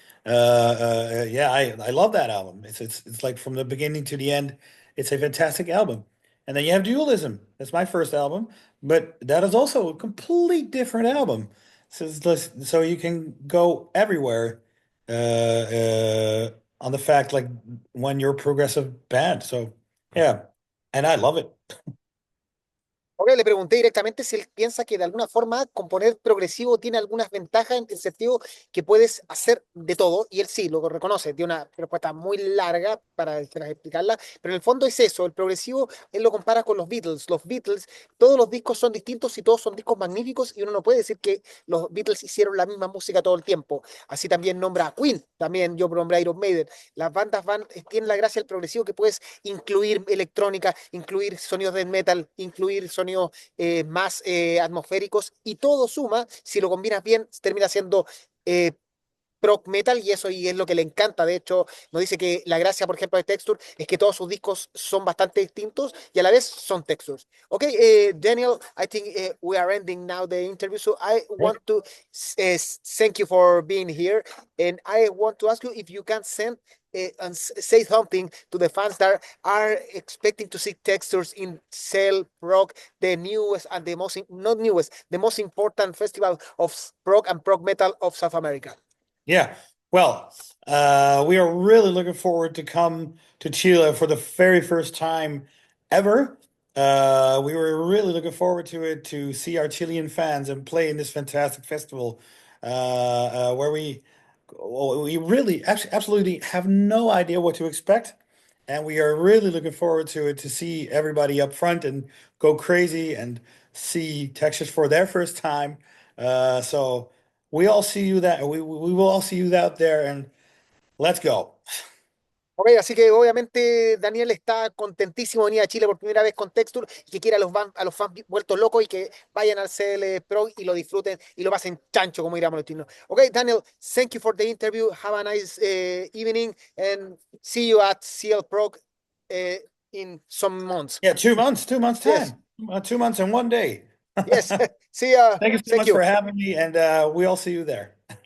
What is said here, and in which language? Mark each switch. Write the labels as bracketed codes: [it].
[en] Yeah, I love that album. It's like from the beginning to the end, it's a fantastic album. And then you have Dualism. That's my first album, but that is also a complete different album. So you can go everywhere on the fact like when you're a progressive band. So yeah, and I love it. [es] Ok, le pregunté directamente si él piensa que de alguna forma componer progresivo tiene algunas ventajas en el sentido que puedes hacer de todo, y él sí lo reconoce, dio una respuesta muy larga para explicarla, pero en el fondo es eso, el progresivo, él lo compara con los Beatles, todos los discos son distintos y todos son discos magníficos, y uno no puede decir que los Beatles hicieron la misma música todo el tiempo. Así también nombra a Queen, también yo nombré a Iron Maiden. Las bandas tienen la gracia del progresivo, que puedes incluir electrónica, incluir sonidos de metal, incluir sonidos más atmosféricos, y todo suma, si lo combinas bien, termina siendo eh, prog metal, y eso y es lo que le encanta. De hecho, nos dice que la gracia, por ejemplo, de Texture es que todos sus discos son bastante distintos y a la vez son textures. [en] Okay, Daniel, I think we are ending now the interview, so I want to thank you for being here, and I want to ask you if you can send say something to the fans that are expecting to see textures in Cl.Prog, the newest and the most, not newest, the most important festival of prog and prog metal of South America. Yeah. Well, we are really looking forward to come to Chile for the very first time ever. We were really looking forward to it to see our Chilean fans and play in this fantastic festival, where we really absolutely have no idea what to expect, and we are really looking forward to it to see everybody up front and go crazy and see Texas for their first time. So we all see you that we will all see you out there, and let's go. [es] Ok, así que obviamente Daniel está contentísimo de venir a Chile por primera vez con Texture y que quiere a los fans vueltos locos y que vayan al CL Pro y lo disfruten y lo pasen chancho, como diríamos los chinos. [en] Ok, Daniel, thank you for the interview. Have a nice evening and see you at CL Pro in some months. Yeah, 2 months Yes, time, 2 months and one day. yes. See ya. Thank you so Thank much for you. having me, and we all see you there.